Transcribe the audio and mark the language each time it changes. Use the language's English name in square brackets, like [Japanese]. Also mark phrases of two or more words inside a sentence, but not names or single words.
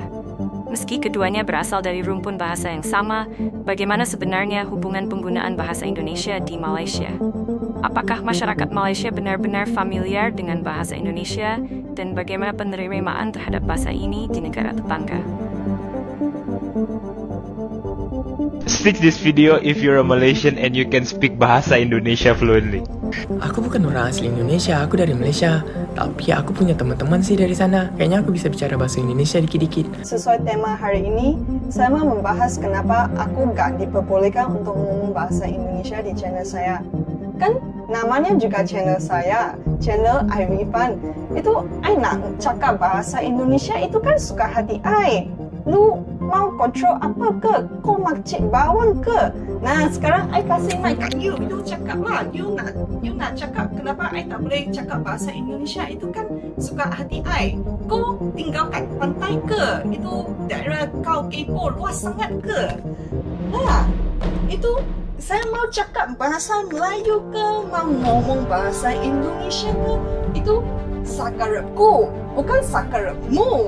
[Indonesian] Meski keduanya berasal dari rumpun bahasa yang sama, bagaimana sebenarnya hubungan penggunaan bahasa Indonesia di Malaysia? Apakah masyarakat Malaysia benar-benar familiar dengan bahasa Indonesia, dan bagaimana penerimaan terhadap bahasa ini di negara tetangga? [English] Stick this video if you're a Malaysian and you can speak bahasa Indonesia fluently. [Indonesian] Aku bukan orang asli Indonesia, aku dari Malaysia. Tapi aku punya teman-teman sih dari sana. Kayaknya aku bisa bicara bahasa Indonesia dikit-dikit. Sesuai tema hari ini, saya mau membahas kenapa aku gak diperbolehkan untuk ngomong bahasa Indonesia di channel saya. Kan namanya juga channel saya, channel Irfan. [Malay] Itu I nak cakap bahasa Indonesia itu kan suka hati I. Lu mau kontrol apa ke? Kau makcik bawang ke? Nah, sekarang I kasih mic kat you. You cakap lah. You nak cakap kenapa I tak boleh cakap bahasa Indonesia? Itu kan suka hati I. Kau tinggal kat pantai ke? Itu daerah kau kepo luas sangat ke? Nah, itu saya mau cakap bahasa Melayu ke? Mau ngomong bahasa Indonesia ke? Itu sakarepku, bukan sakarepmu.